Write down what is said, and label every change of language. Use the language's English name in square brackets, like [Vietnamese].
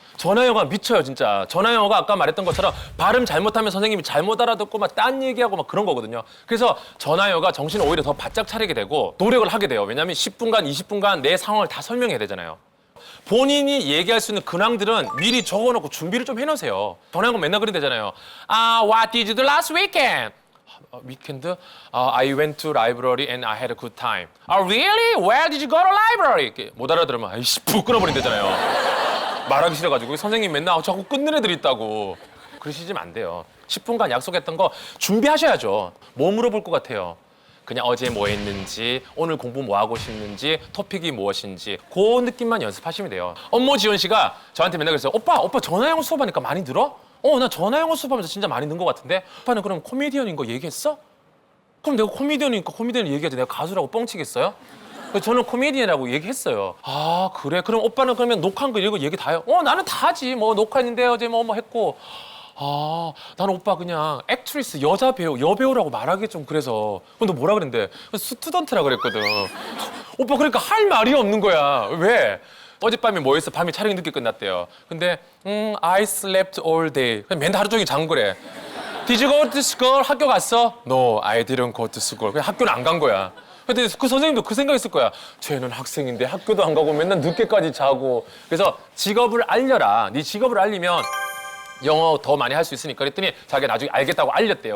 [Korean] 전화 영어가 미쳐요 진짜. 전화 영어가 아까 말했던 것처럼 발음 잘못하면 선생님이 잘못 알아듣고 막 딴 얘기하고 막 그런 거거든요. 그래서 전화 영어가 정신을 오히려 더 바짝 차리게 되고 노력을 하게 돼요. 왜냐하면 10분간 20분간 내 상황을 다 설명해야 되잖아요. 본인이 얘기할 수 있는 근황들은 미리 적어놓고 준비를 좀 해놓으세요. 전화 영어 맨날 그런대잖아요. [English] What did you do last weekend? weekend? I went to library and I had a good time. Really? Where did you go to library? [Korean] 이렇게 못 알아들으면 아이씨 푹 끊어버린대잖아요. 말하기 싫어가지고 선생님 맨날 자꾸 끊는 애들 있다고. 그러시면 안 돼요. 10분간 약속했던 거 준비하셔야죠. 뭐 물어볼 것 같아요? 그냥 어제 뭐 했는지, 오늘 공부 뭐 하고 싶는지, 토픽이 무엇인지 그 느낌만 연습하시면 돼요. 엄모 지원 씨가 저한테 맨날 그랬어요. 오빠 전화 영어 수업하니까 많이 들어? 나 전화 영어 수업하면서 진짜 많이 는 것 같은데? 오빠는 그럼 코미디언인 거 얘기했어? 그럼 내가 코미디언이니까 코미디언 얘기하지 내가 가수라고 뻥치겠어요? 저는 코미디언이라고 얘기했어요. 아 그래? 그럼 오빠는 그러면 녹화한 거 이거 얘기 다 해요? 나는 다 하지. 뭐 녹화했는데 어제 뭐 했고. 나는 오빠 그냥 액트리스 여자 배우 여배우라고 말하기 좀 그래서. 그럼 너 뭐라 그랬는데? 스튜던트라 그랬거든. 오빠 그러니까 할 말이 없는 거야. 왜? 어젯밤에 뭐 했어? 밤에 촬영이 늦게 끝났대요. 근데 [English] I slept all day. [Korean] 그냥 맨날 하루 종일 잔 거래. [English] Did you go to school? [Korean] 학교 갔어? [English] No, I didn't go to school. [Korean] 그냥 학교는 안 간 거야. 근데 그 선생님도 그 생각했을 거야. 쟤는 학생인데 학교도 안 가고 맨날 늦게까지 자고. 그래서 직업을 알려라. 네 직업을 알리면 영어 더 많이 할 수 있으니까 그랬더니 자기가 나중에 알겠다고 알렸대요.